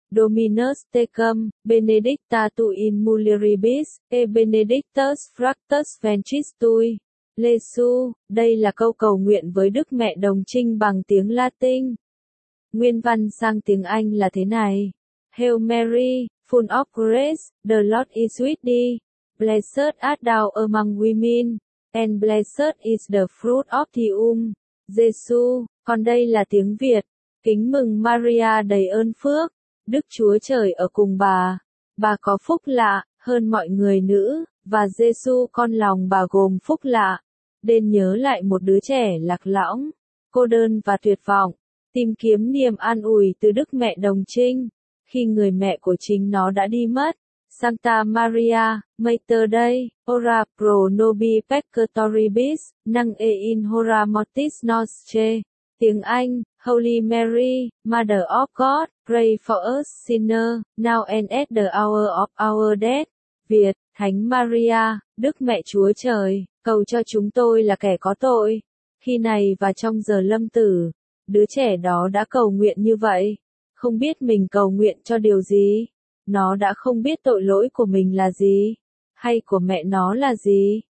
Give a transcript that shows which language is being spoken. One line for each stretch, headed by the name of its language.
Latin: Dominus tecum, benedicta tu in mulieribus, e benedictus fructus ventris tui.
Vietnamese: Lesu, đây là câu cầu nguyện với Đức Mẹ Đồng Trinh bằng tiếng Latin. Nguyên văn sang tiếng Anh là thế này.
English: Hail Mary, full of grace, the Lord is with thee. Blessed art thou among women, and blessed is the fruit of thy womb.
Vietnamese: Giêsu, còn đây là tiếng Việt. Kính mừng Maria đầy ơn phước. Đức Chúa Trời ở cùng bà có phúc lạ, hơn mọi người nữ, và Giêsu con lòng bà gồm phúc lạ. Đền nhớ lại một đứa trẻ lạc lõng, cô đơn và tuyệt vọng, tìm kiếm niềm an ủi từ Đức Mẹ Đồng Trinh, khi người mẹ của chính nó đã đi mất.
Latin: Santa Maria, Mater Dei, ora pro nobis peccatoribus, nunc et in hora mortis nostrae.
Vietnamese: Tiếng Anh,
English: Holy Mary, Mother of God, pray for us sinners, now and at the hour of our death.
Vietnamese: Việt, Thánh Maria, Đức Mẹ Chúa Trời, cầu cho chúng tôi là kẻ có tội, khi này và trong giờ lâm tử. Đứa trẻ đó đã cầu nguyện như vậy, không biết mình cầu nguyện cho điều gì. Nó đã không biết tội lỗi của mình là gì, hay của mẹ nó là gì.